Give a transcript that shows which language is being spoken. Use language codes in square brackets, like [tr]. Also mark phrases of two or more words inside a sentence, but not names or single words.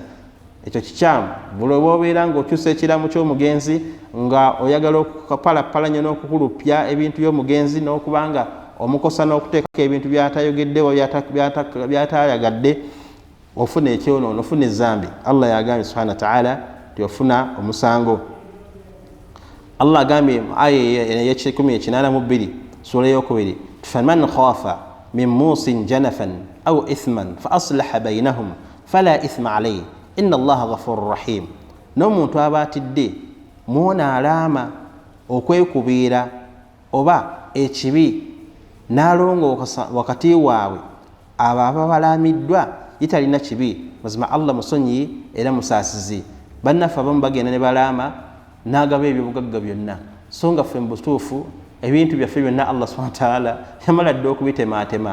[lg] Ekyo kikyamu bw'oba obeera ng'okyusa ekiramu ky'omugenzi nga oyagala okukapalapalanya n'okukulupya ebintu by'omugenzi n'okubanga omukosa n'okuteekako ebintu by'atayogeddewo by'atayagadde ofuna ekyonoono ofuna ezambi. Allah yagambye [ar] سبحانه وتعالى [lg] ofuna omusango. Allah agambye aya y'ekikumi sura y'okubiri [ar] فمن خاف من موص جنفا أو إثما فأصلح بينهم فلا إثم عليه إن الله غفور رحيم. [lg] N'omuntu aba atidde muwona alaama okwekubiira oba ekibi n'alongoosa wakati waabwe abo ababalaamiddwa yitalina kibi mazima Allah musonyi era musaasizi. Bannaffe abamu bagenda ne balaama n'agaba ebyobugagga byonna so nga ffe mu butuufu ebintu byaffe byonna Allah [ar] سبحانه وتعالى [lg] yamala dde okubitemaatema.